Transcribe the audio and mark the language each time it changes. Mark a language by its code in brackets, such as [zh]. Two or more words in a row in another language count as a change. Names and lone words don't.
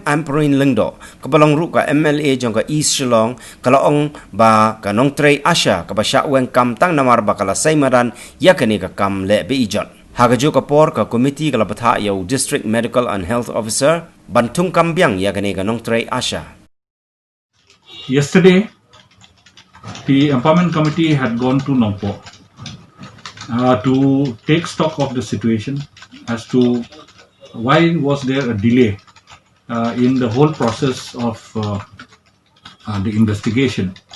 [kha] Amperin Lengdo ka balong ru ka MLA jong ka East Shillong kala ong ba ka nong trey Asha ka ba sha weng kam tang namar ba kala saimaran ya kane ka kam le be ijon haka jo ka por ka committee kala batha ya [en] District Medical and Health Officer [kha] bantung kambyang ya kane ka nong trey Asha. [en] Yesterday the empowerment committee had gone to Nongpo to take stock of the situation as to why was there a delay in the whole process of the investigation.